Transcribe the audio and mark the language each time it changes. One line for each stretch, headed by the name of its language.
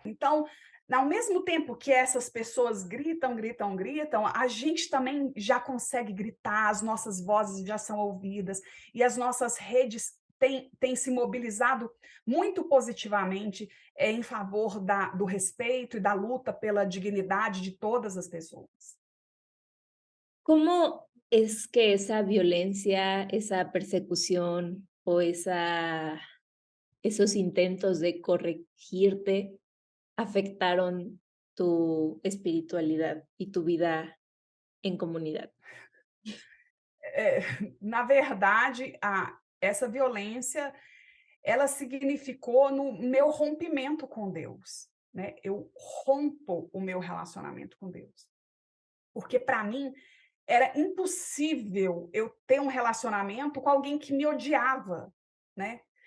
Portuguese: Então, ao mesmo tempo que essas pessoas gritam, gritam, gritam, a gente também já consegue gritar, as nossas vozes já são ouvidas e as nossas redes têm se mobilizado muito positivamente em favor do respeito e da luta pela dignidade de todas as pessoas.
Spanish: ¿Cómo es que esa violencia, esa persecución o esos intentos de corregirte afectaron tu espiritualidad y tu vida en comunidad?
Portuguese: Na verdade, essa violência, ela significou no meu rompimento com Deus, né? Eu rompo o meu relacionamento com Deus. Porque para mim era impossível eu ter um relacionamento com alguém que me odiava, né?